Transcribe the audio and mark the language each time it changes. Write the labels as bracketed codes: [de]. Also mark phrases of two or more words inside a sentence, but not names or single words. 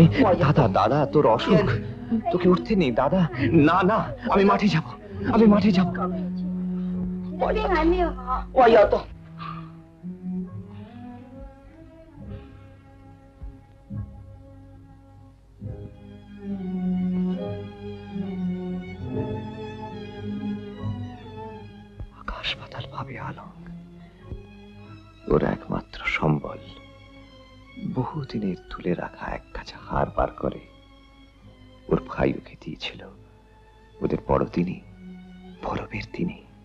[bn] দাদা দাদা তোর অসুখ, তোকে উঠতে নেই দাদা। না না, আমি মাঠে যাব, আমি মাঠে যাব। [zh] 这病还没有好。我要动。 [bn] আকাশ পাতাল ভাবে আলোক, ওর একমাত্র সম্বল বহুদিনের তুলে রাখা এক কাছে হার বার করে ওর ভাই ওকে দিয়েছিল ওদের বড়দিনে, পরবের দিনে।